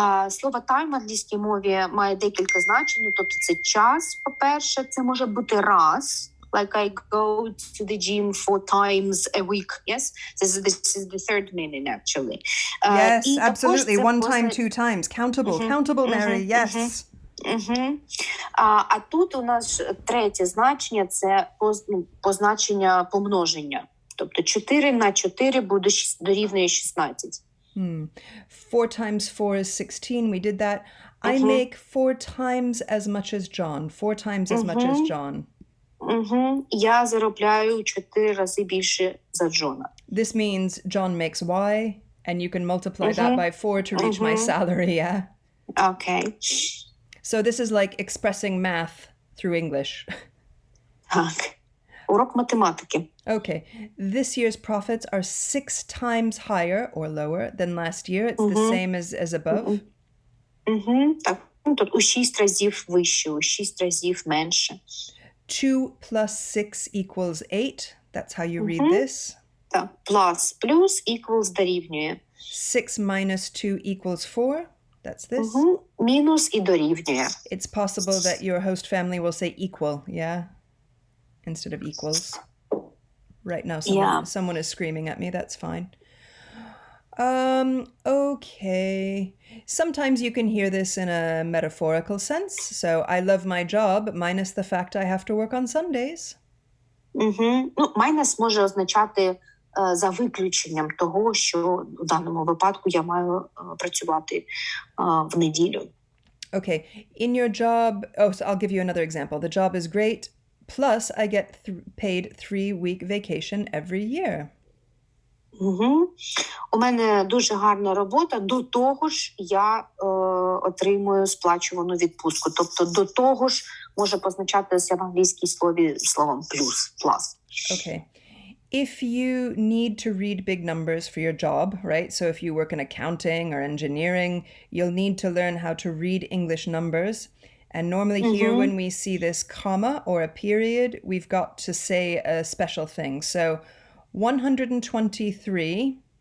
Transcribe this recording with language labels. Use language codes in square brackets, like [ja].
[uk] Слово time в англійській мові має декілька значень. Тобто це час, по-перше, це може бути раз. [en] Like I go to the gym 4 times a week. Yes, this is the third meaning actually. Yes, absolutely. 1 time, 2 times. Countable, countable, Mary. Yes. [uk] А тут у нас третє значення – це позначення помноження. Тобто 4 на 4 буде дорівнює 16. [en] 4 times 4 is 16. We did that. I make 4 times as much as John. 4 times as much as John. [uk] Я заробляю 4 рази більше за Джона. [en] This means John makes Y, and you can multiply that by 4 to reach my salary, yeah? Okay. So this is like expressing math through English. [uk] Так. Урок математики. [en] Okay. This year's profits are 6 times higher or lower than last year. It's the same as above. [uk] Так. Тут у 6 разів вище, у 6 разів менше. [en] 2 plus 6 equals 8. That's how you read this. [uk] Так. Plus, плюс, equals дорівнює. [en] 6 minus 2 equals 4. That's this. [uk] Мінус і дорівнює. [en] It's possible that your host family will say equal, yeah? Instead of equals. Right now, someone is screaming at me. That's fine. Okay. Sometimes you can hear this in a metaphorical sense. So, I love my job, minus the fact I have to work on Sundays. [uk] Ну, minus може означати за виключенням того, що в даному випадку я маю працювати в неділю. [en] Okay. In your job, so I'll give you another example. The job is great. Plus, I get paid 3-week vacation every year. [uk] У мене дуже гарна робота. До того ж, я отримую сплачувану відпустку. Тобто, до того ж, може позначатися в англійській слові словом плюс, plus. [en] Okay. If you need to read big numbers for your job, right? So if you work in accounting or engineering, you'll need to learn how to read English numbers. And normally here, when we see this comma or a period, we've got to say a special thing. So 123